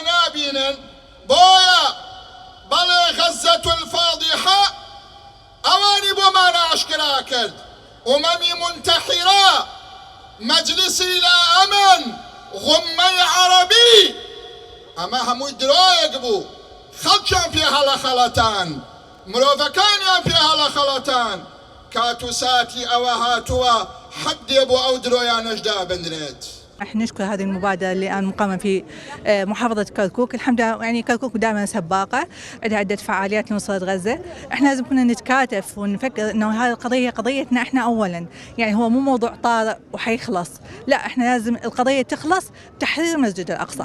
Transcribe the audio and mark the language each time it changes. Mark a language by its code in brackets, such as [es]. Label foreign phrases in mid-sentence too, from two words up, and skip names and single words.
[ckb] نابینن بۆیە بەڵێ [ar] غەزەت الفاضحە [ckb] ئەوانی بۆمان ئاشکرا کرد [ar] ئومەمی منتەحیرە مەجلیسی لا ئەمن غوممەی عەرەبی [ckb] ئەمە هەمووی درۆیەک بوو خەڵکیان پێ هەڵە خەڵەتان مرۆڤەکانیان پێ هەڵە خەڵەتان کات و ساتی ئەوە هاتووە حەدێ بۆ ئەو درۆیانەشدا بندرێت. [ar] نحن نشكر هذه المبادرة اللي الآن مقامة في محافظة كركوك. الحمد لله يعني كركوك دائما سباقة، عندها عدة فعاليات لنصرة غزة. احنا لازم كنا نتكاتف ونفكر انه هذه القضية قضيتنا احنا اولا، يعني هو مو موضوع طارئ وحيخلص، لا احنا لازم القضية تخلص بتحرير المسجد الأقصى.